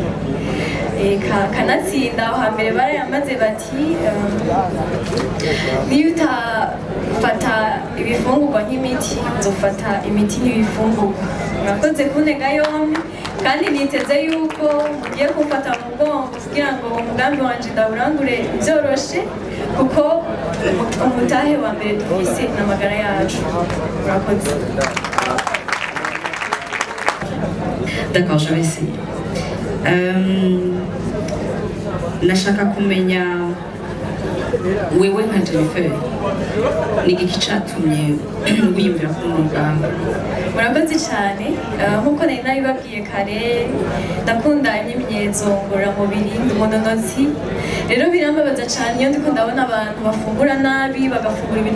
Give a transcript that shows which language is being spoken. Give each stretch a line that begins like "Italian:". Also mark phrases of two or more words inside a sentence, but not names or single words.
Rundi: Kanatsinda aho hambere barayamaze bati niyo utafata ibifungurwa nk'imiti uzofata imiti nk'ibifungurwa. Murakoze kuntega yombi, kandi niteze yuko mugiye kumfata mu mugongo kugira ngo umugambi wanje ndawurangure byoroshe, kuko umutahe wa mbere dufise n'amagara yacu. Murakoze.
French: D'accord, je vais essayer.
Rundi: Nashaka kumenya wewe nka Jennifer ni iki cyatumye wiyumvira kuri uyu mugambi? Murakoze cyane nk'uko nari nabibabwiye kare ndakunda imyimenyerezo ngororamubiri umunonotsi rero birambabaza cyane iyo ndiko ndabona abantu bafungura nabi bagafungura ibintu